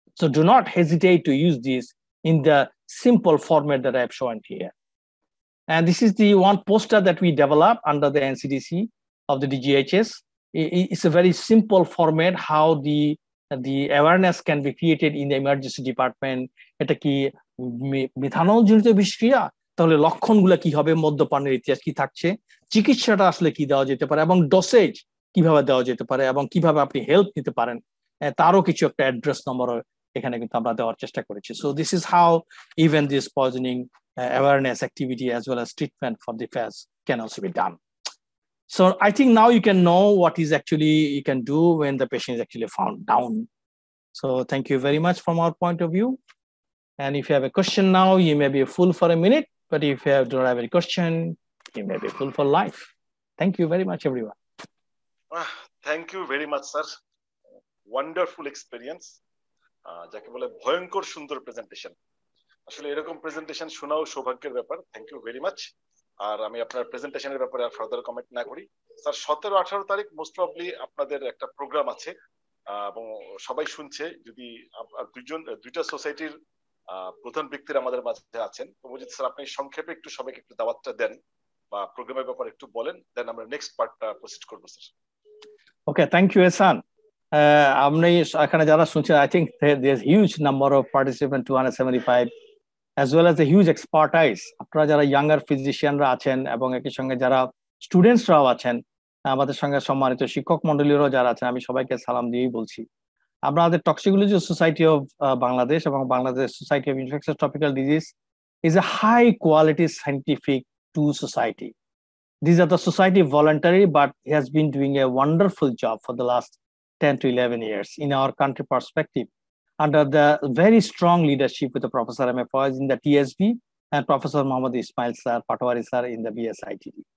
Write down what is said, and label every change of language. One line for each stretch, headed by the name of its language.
English: So do not hesitate to use this in the simple format that I've shown here. And this is the one poster that we developed under the NCDC of the DGHS. It's a very simple format how the awareness can be created in the emergency department.
Bangla: এটা কি methanol জনিত বিষক্রিয়া, তাহলে লক্ষণগুলো কি হবে, মদ্যপানের ইতিহাস কি থাকছে, চিকিৎসাটা আসলে কি দেওয়া যেতে পারে এবং ডোসেজ কিভাবে দেওয়া যেতে পারে এবং কিভাবে আপনি হেল্প নিতে পারেন, তারও কিছু একটা অ্যাড্রেস নম্বর এখানে কিন্তু আমরা দেওয়ার চেষ্টা করেছি.
English: So this is how even this poisoning awareness activity as well as treatment for the phase can also be done. So I think now you can know what is actually you can do when the patient is actually found down. So thank you very much from our point of view. And if you have a question now, you may be full for a minute, but if you don't have any question, you may be full for life. Thank you very much, everyone. Thank you very much, sir. Wonderful experience.
Bangla: যাকে বলে ভয়ঙ্কর সুন্দর presentation. আসলে এরকম presentation শোনাও সৌভাগ্যের ব্যাপার। Thank you very much. আর আমি আপনার প্রেজেন্টেশনের ব্যাপারে আর ফার্দার কমেন্ট না করি। স্যার 17-18 তারিখ মোস্ট প্রবাবলি আপনাদের একটা প্রোগ্রাম আছে এবং সবাই শুনছে। যদি দুইটা সোসাইটির প্রধান ব্যক্তিরা আমাদের মাঝে আছেন, তো মজিদ স্যার আপনি সংক্ষেপে একটু সবাইকে একটু দাওয়াতটা দেন বা প্রোগ্রামের ব্যাপারে একটু বলেন, দেন আমরা নেক্সট পার্টটা প্রসিড করব স্যার। ওকে, থ্যাংক ইউ এহসান। আপনি এখানে যারা শুনছেন,
English: I think there's huge number of participants, 275, as well as a huge expertise.
Bangla: আপনারা যারা ইয়াঙ্গার ফিজিশিয়ানরা আছেন এবং একই সঙ্গে যারা স্টুডেন্টসরাও আছেন, আমাদের সঙ্গে সম্মানিত শিক্ষক মন্ডলীরাও যারা আছেন, আমি সবাইকে সালাম দিয়েই বলছি। আমাদের টক্সিকোলজি সোসাইটি অফ বাংলাদেশ এবং Bangladesh society of infectious tropical disease
English: is a high quality scientific tool society. These are the society voluntary, but he has been doing a wonderful job for the last 10 to 11 years in our country perspective, under the very strong leadership with the Professor M.A. Faiz in the TSB and Professor Muhammad Ismail sir, Patwari sir in the BSITD.